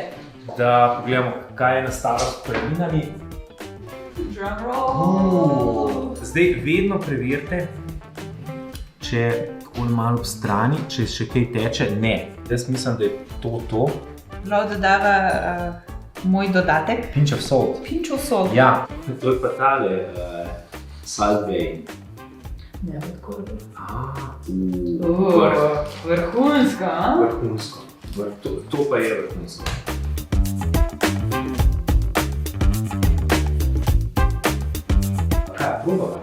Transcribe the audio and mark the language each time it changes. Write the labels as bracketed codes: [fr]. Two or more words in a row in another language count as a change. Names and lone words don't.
[sl] da pogledamo, kaj je nastalo s prvinami. [en] Drum roll! [sl] Zdaj vedno preverite, če tako malo ob strani, če še kaj teče. Ne, jaz mislim, da je to. Prav dodava moj dodatek. [en] Pinch of salt. Pinch of salt. [sl] Ja, to je pa tale Salt Bay. Ne, tako da. Vrhunsko. Vrhunsko, a? To pa je vrhunsko. Kaj, probava?